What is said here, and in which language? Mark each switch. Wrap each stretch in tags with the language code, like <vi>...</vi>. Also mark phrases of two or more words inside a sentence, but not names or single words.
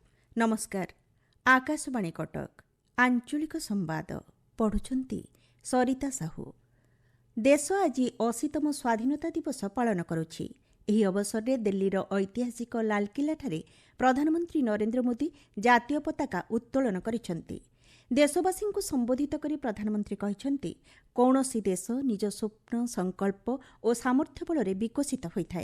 <or>नमस्कार। ଆକାଶବାଣୀ କଟକ ଆଞ୍ଚଳିକ ସମ୍ବାଦ ପଢ଼ୁଛନ୍ତି ସରିତା ସାହୁ। ଦେଶ ଆଜି 80ତମ ସ୍ୱାଧୀନତା ଦିବସ ପାଳନ କରୁଛି। ଏହି ଅବସରରେ ଦିଲ୍ଲୀର ଐତିହାସିକ ଲାଲକିଲ୍ଲାଠାରେ ପ୍ରଧାନମନ୍ତ୍ରୀ ନରେନ୍ଦ୍ର ମୋଦି ଜାତୀୟ ପତାକା ଉତ୍ତୋଳନ କରିଛନ୍ତି। ଦେଶବାସୀଙ୍କୁ ସମ୍ବୋଧିତ କରି ପ୍ରଧାନମନ୍ତ୍ରୀ କହିଛନ୍ତି, କୌଣସି ଦେଶ ନିଜ ସ୍ୱପ୍ନ, ସଂକଳ୍ପ ଓ ସାମର୍ଥ୍ୟ ବଳରେ ବିକଶିତ ହୋଇଥାଏ।</or>